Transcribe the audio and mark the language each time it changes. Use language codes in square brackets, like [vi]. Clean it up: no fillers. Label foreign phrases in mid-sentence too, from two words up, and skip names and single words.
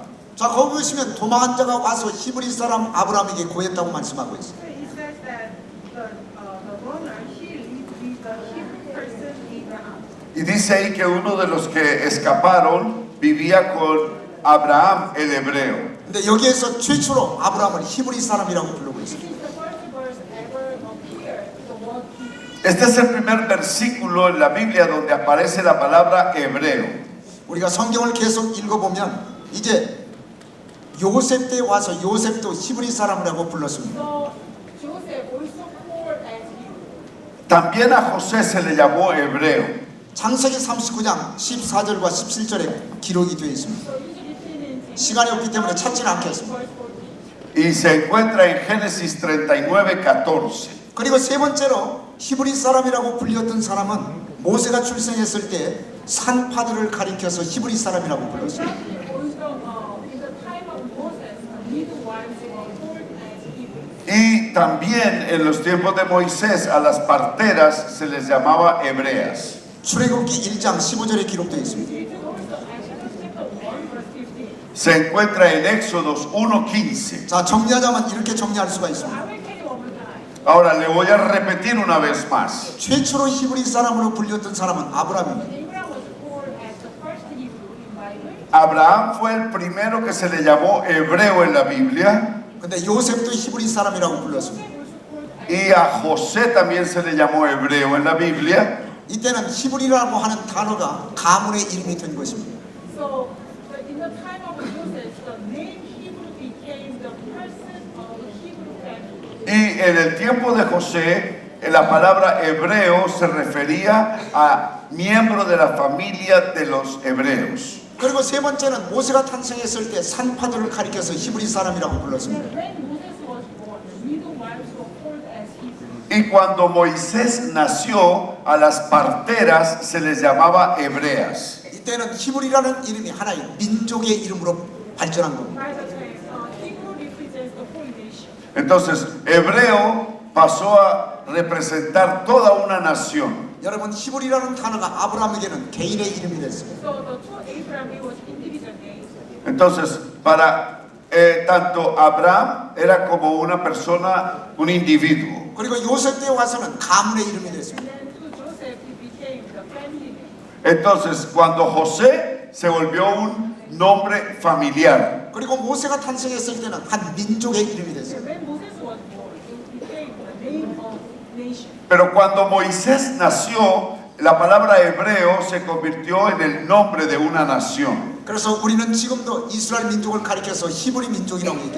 [ko] 자, 거기 보시면 도망한 자가 와서 히브리 사람 아브라함에게 고했다고 말씀하고 있어요. [en] It says that the runner, he lived with the Hebrew person Abraham. [es] Y dice ahí que uno de los que escaparon vivía con Abraham el hebreo. [ko] 근데 여기에서 최초로 아브라함을 히브리 사람이라고 부르고 있어요. [en] This is the first verse ever appeared, the word Hebrew. [es] Este es el primer versículo en la Biblia donde aparece la palabra hebreo. [ko] 우리가 성경을 계속 읽어보면 이제 요셉 때 와서 요셉도 히브리 사람이라고 불렀습니다. [en] So Joseph also called as Hebrew. [es] También a José se le llamó hebreo. [ko] 창세기 39장 14절과 17절에 기록이 되어 있습니다. [en] So usually seen in [ko] 시간이 없기 때문에 찾지는 않겠습니다. [en] verse 14. [es] Y se encuentra en Génesis 39, 14. [ko] 그리고 세 번째로 히브리 사람이라고 불렸던 사람은 모세가 출생했을 때 산파들을 가리켜서 히브리 사람이라고 불렀어요. [en] Also, in the time of Moses, the midwives were called as Hebrew. [es] Y también en los tiempos de Moisés a las parteras se les llamaba hebreas. [ko] 출애굽기 1장 15절에 기록되어 있습니다. [en] It is also Exodus chapter 1, verse 15. [es] Se encuentra en Éxodos 1:15. [ko] 자, 정리하자면 이렇게 정리할 수가 I 있습니다. [en] will tell you one more time. [es] Ahora le voy a repetir una vez más. [ko] 최초로 히브리 사람으로 불렸던 사람은 아브라함입니다. [en] Abraham was called as the first Hebrew in Bible. [es] Abraham fue el primero que se le llamó hebreo en la Biblia. [ko] 근데 요셉도 히브리 사람이라고 불렀습니다. [en] Joseph was called as [es] Y a José también se le llamó hebreo en la Biblia. [ko] 이때는 히브리라고 하는 단어가 가문의 이름이 된 것입니다. [en] so in the time of Moses, the name Hebrew became the person of the Hebrew family. [es] Y en el tiempo de José, la palabra hebreo se refería a miembro de la familia de los hebreos. [ko] 그리고 세 번째는 모세가 탄생했을 때 산파들을 가리켜서 히브리 사람이라고 불렀습니다. [en] When Moses was born, the midwives were called as Hebrew. [es] Y cuando Moisés nació, a las parteras se les llamaba hebreas. [ko] 이때는 히브리라는 이름이 하나의 민족의 이름으로 발전한 겁니다. [en] By the time, Hebrew represents the whole nation. [es] Entonces, hebreo pasó a representar toda una nación. [ko] 여러분, 히브리라는 단어가 아브라함에게는 개인의 이름이 됐습니다. [en] So to Abraham, it was individual names. [es] Entonces, para tanto Abraham era como una persona, un individuo. [ko] 그리고 요셉 때 와서는 가문의 이름이 됐습니다. [en] And then to Joseph, it became the family name. [es] Entonces, cuando José se volvió un nombre familiar. [ko] 그리고 모세가 탄생했을 때는 한 민족의 이름이 됐어요. [en] And when Moses was born, it became the name of nation. [es] Pero cuando Moisés nació, la palabra hebreo se convirtió en el nombre de una nación. [ko] 그래서 우리는 지금도 이스라엘 민족을 가리켜서 히브리 민족이라고 얘기합니다.